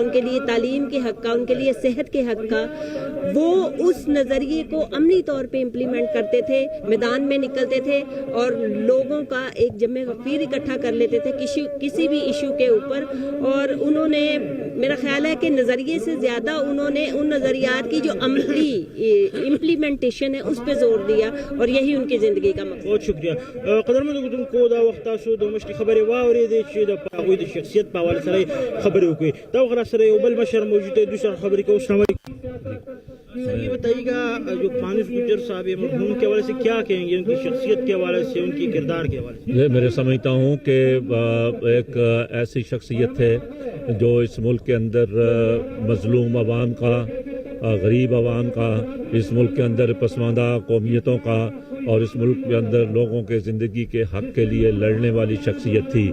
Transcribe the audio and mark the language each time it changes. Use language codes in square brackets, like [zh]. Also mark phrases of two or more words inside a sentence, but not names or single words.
[ur] کا, ان کے لیے تعلیم کے حق کا, ان کے لیے صحت کے حق کا, وہ اس نظریے کو کو عملی طور پہ امپلیمنٹ کرتے تھے، میدان میں نکلتے تھے اور لوگوں کا ایک جمع غفیر اکٹھا کر لیتے تھے کسی بھی ایشو کے اوپر، اور انہوں نے میرا خیال ہے کہ نظریے سے زیادہ انہوں نے ان نظریات کی جو عملی امپلیمنٹیشن ہے اس پہ زور دیا، اور یہی ان کی زندگی کا مقصد. بہت شکریہ. [ps] قدرمنو کو دا وخت تاسو د مشتي خبرې واورېدې چې د هغوی د شخصیت په حواله سره خبرې وکړي. دا وخت راسره یو بل مشر موجود دی، دوی سره خبرې کوو. [ar] السلام علیکم. [ur] سر یہ بتائیے گا جو فانوس گجر صاحب مرحوم کے حوالے سے کیا کہیں گے، ان کی شخصیت کے حوالے سے، ان کی کردار کے حوالے سے؟ میں سمجھتا ہوں کہ ایک ایسی شخصیت ہے جو اس ملک کے اندر مظلوم عوام کا، غریب عوام کا، اس ملک کے اندر پسماندہ قومیتوں کا اور اس ملک کے اندر لوگوں کے زندگی کے حق کے لیے لڑنے والی شخصیت تھی.